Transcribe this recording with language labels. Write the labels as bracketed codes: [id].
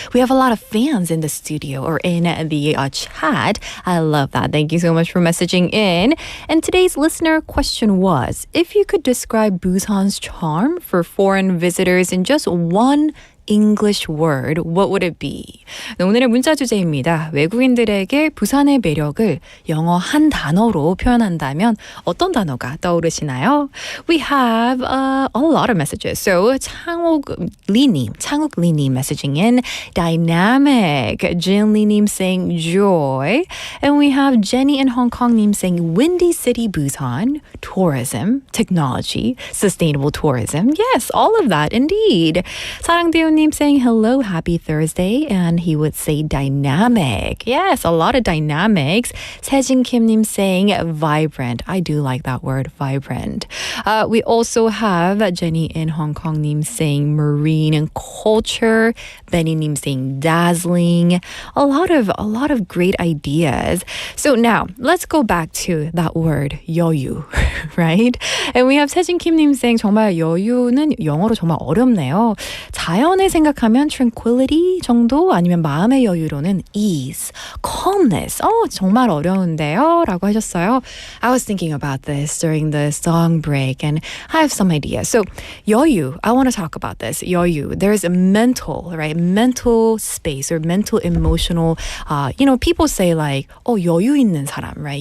[en] We have a lot of fans in the studio or in the chat. I love that. Thank you so much for messaging in. And today's listener question was, if you could describe Busan's charm for foreign visitors in just one English word, what would it be? [ko] 네, 오늘의 문자 주제입니다. 외국인들에게 부산의 매력을 영어 한 단어로 표현한다면 어떤 단어가 떠오르시나요? [en] We have a lot of messages. So 창욱리님 messaging in dynamic, Jinli님 saying joy, and we have Jenny in Hong Kong님 saying windy city Busan, tourism, technology, sustainable tourism. Yes, all of that indeed. 사랑대우님 saying hello, happy Thursday, and he would say dynamic. Yes, a lot of dynamics. 세진 Kim님 saying vibrant. I do like that word, vibrant. We also have Jenny in Hong Kong님 saying marine and culture. Benny님 saying dazzling. A lot of great ideas. So now let's go back to that word 여유, right? And we have [ko] 세진 Kim님 saying 정말 여유는 영어로 정말 어렵네요. 자연의 생각하면 tranquility 정도 아니면 마음의 여유로는 ease, calmness. 정말 어려운데요? 라고 하셨어요. [en] I was thinking about this during the song break and I have some ideas. So 여유, I want to talk about this. 여유, there's a mental, right? Mental space or mental emotional, people say like, [ko] 여유 있는 사람, [en] right?